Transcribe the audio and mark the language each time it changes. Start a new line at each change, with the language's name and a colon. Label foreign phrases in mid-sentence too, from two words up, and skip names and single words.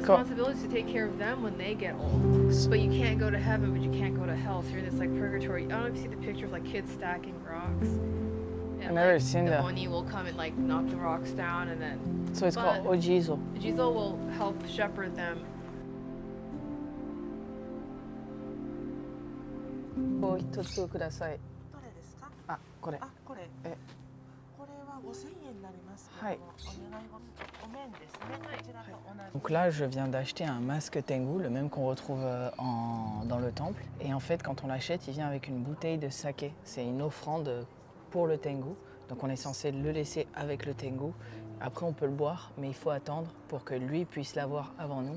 English: responsibility is to take care of them when they get old. But you can't go to heaven, but you can't go to hell. So you're in this like purgatory. I don't know if you see the picture of like kids stacking rocks. And, I've never seen the that. Oni will come and like knock the rocks down, and then So it's called Ojizo. Jizo will help shepherd them.
Japanese: もう一つください。どれですか？あ、これ。あ、これ。えこれは5000円になりますけど、はいお願いはお面ですね。こちらと同じ。
French: Donc là, je viens d'acheter un masque Tengu, le même qu'on retrouve dans le temple. Et en fait, quand on l'achète, il vient avec une bouteille de saké. C'est une offrande pour le Tengu. Donc on est censé le laisser avec le Tengu. Après, on peut le boire, mais il faut attendre pour que lui puisse l'avoir avant nous.